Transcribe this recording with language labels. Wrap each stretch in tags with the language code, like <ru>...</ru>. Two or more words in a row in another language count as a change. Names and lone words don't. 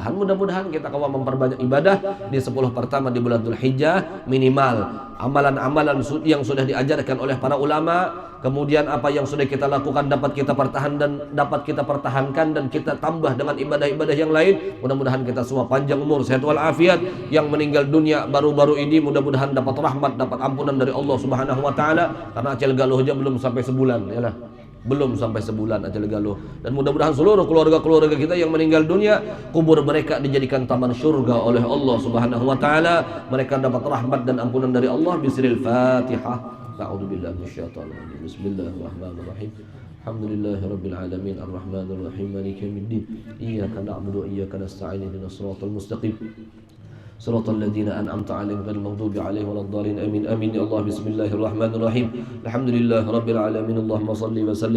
<id>Mudah-mudahan kita kawan memperbanyak ibadah di 10 pertama di bulan Dzulhijjah, minimal amalan-amalan yang sudah diajarkan oleh para ulama, kemudian apa yang sudah kita lakukan dapat kita pertahankan dan kita tambah dengan ibadah-ibadah yang lain. Mudah-mudahan kita semua panjang umur, sehat walafiat. Yang meninggal dunia baru-baru ini mudah-mudahan dapat rahmat, dapat ampunan dari</id> <ar>الله سبحانه وتعالى,</ar> <id>karena Acil Galuh aja belum sampai sebulan, yalah. Belum sampai sebulan Acil Galuh. Dan mudah-mudahan seluruh keluarga-keluarga kita yang meninggal dunia, kubur mereka dijadikan taman surga oleh</id> <ar>الله سبحانه وتعالى.</ar> <id>Mereka dapat rahmat dan ampunan dari Allah.</id> <ar>بسم الله الرحمن الرحيم. أعوذ بالله من الشيطان الرجيم. بسم الله الرحمن الرحيم. الحمد لله رب العالمين الرحمن الرحيم مالك يوم الدين. إياك نعبد وإياك نستعين اهدنا الصراط المستقيم. صراط الذين أنعمت عليهم غير المغضوب عليهم ولا الضالين آمين آمين يا الله بسم الله الرحمن الرحيم الحمد لله رب العالمين اللهم صل وسلم</ar>